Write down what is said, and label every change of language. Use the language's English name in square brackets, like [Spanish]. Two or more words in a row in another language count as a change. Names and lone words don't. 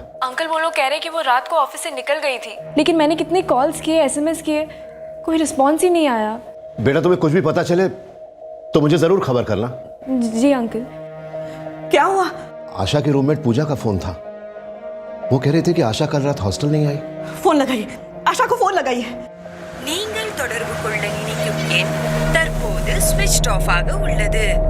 [Hindi] अंकल वो लोग कह रहे हैं कि वो रात को ऑफिस से निकल गई थी, लेकिन मैंने कितने कॉल्स किए, एसएमएस किए, कोई रिस्पॉन्स ही नहीं आया। बेटा तुम्हें कुछ भी पता चले तो मुझे जरूर खबर करना। जी अंकल। क्या हुआ? आशा की रूममेट पूजा का फोन था। वो कह रही थी कि आशा कल रात हॉस्टल नहीं आई। फोन लगाइए, आशा को फोन लगाइए। [Tamil] நீங்கள் தொடர்பு கொள்ள நினைக்கும் எண் தற்போது [English] switch off [Tamil] ஆக உள்ளது।